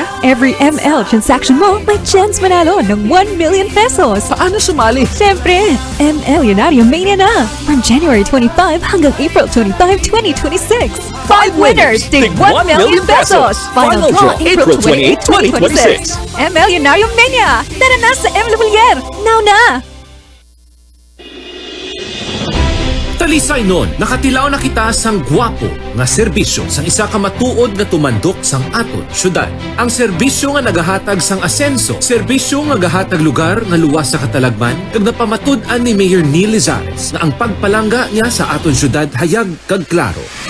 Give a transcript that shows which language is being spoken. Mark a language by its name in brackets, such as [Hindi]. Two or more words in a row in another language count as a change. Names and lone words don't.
[Filipino] Every ML transaction mo, may chance manalo ng 1 million pesos. Paano sumali? Siyempre, ML Lunario Mania na! [English] From January 25 [Filipino] hanggang April 25, 2026. [English] 5 winners, [Filipino] tig 1 million pesos! [English] Final draw, [Filipino] April 28, 2026. ML Lunario Mania! Tara na sa ML Bullier! [English] Now na! [Hiligaynon] Talisay nun, nakatilaw na kita sang gwapo nga serbisyo sang isa ka matuod nga tumandok sang aton syudad. Ang serbisyo nga nagahatag sang asenso, serbisyo nga nagahatag lugar nga luwas sa katalagman, kag napamatud-an ni Mayor Neil Lizares na ang pagpalangga niya sa aton syudad hayag kag klaro.